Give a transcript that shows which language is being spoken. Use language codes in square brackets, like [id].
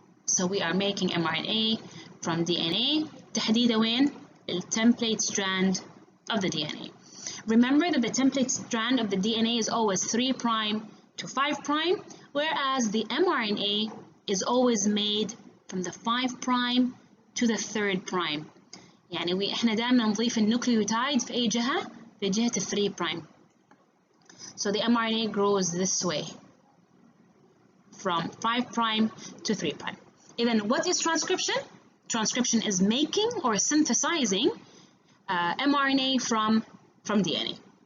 [en] So we are making mRNA from DNA. [ar] تحديدا وين؟ [en] الtemplate strand of the DNA. Remember that the template strand of the DNA is always 3' to 5', whereas the mRNA is always made from the 5' to the 3'. [ar] يعني احنا دائما نضيف النوكليوتايد في أي جهة؟ في جهة 3'. [en] So the mRNA grows this way, from 5' to 3'. Then what is transcription? Transcription is making or synthesizing mRNA from DNA.